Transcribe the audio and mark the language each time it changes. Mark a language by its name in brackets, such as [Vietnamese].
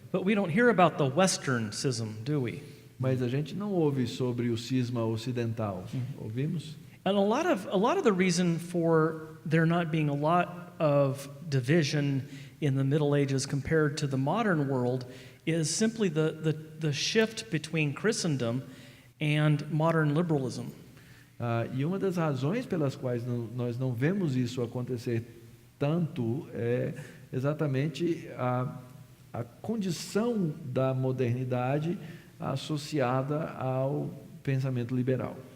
[English] But we don't hear about the Western schism, do we? [Portuguese] Mas a gente não ouve sobre o cisma ocidental, ouvimos? [English] And a lot of the reason for there not being a lot of division in the Middle Ages compared to the modern world is simply the shift between Christendom and modern liberalism. [Portuguese] E uma das razões pelas quais nós não vemos isso acontecer tanto é exatamente a condição da modernidade associada ao pensamento liberal.